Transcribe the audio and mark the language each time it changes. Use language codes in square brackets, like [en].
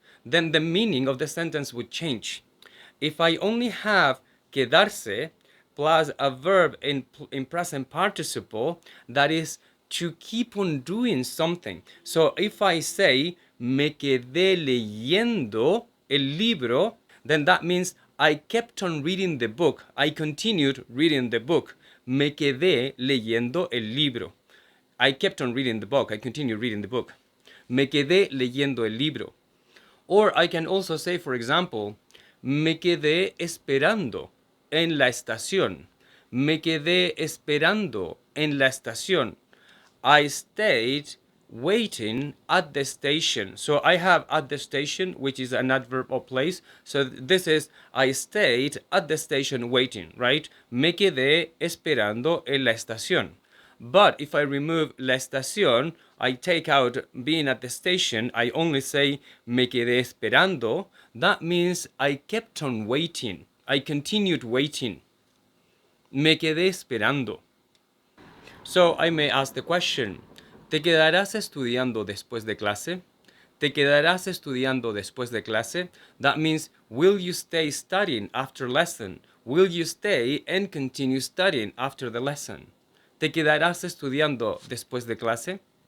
[en] Then the meaning of the sentence would change. If I only have quedarse, plus a verb in present participle, that is to keep on doing something. So if I say, [es] me quedé leyendo el libro, [en] then that means I kept on reading the book. I continued reading the book. [es] Me quedé leyendo el libro. [en] I kept on reading the book. I continued reading the book. [es] Me quedé leyendo el libro. [en] Or I can also say, for example, [es] me quedé esperando en la estación. Me quedé esperando en la estación. [en] I stayed waiting at the station. So I have at the station, which is an adverb of place. So this is I stayed at the station waiting, right? [es] Me quedé esperando en la estación. [en] But if I remove la estación, I take out being at the station, I only say [es] me quedé esperando. [en] That means I kept on waiting. I continued waiting. [es] Me quedé esperando. [en] So I may ask the question, [es] ¿te quedarás estudiando después de clase? ¿Te quedarás estudiando después de clase? [en] That means, will you stay studying after lesson? Will you stay and continue studying after the lesson? [es] ¿Te quedarás estudiando después de clase?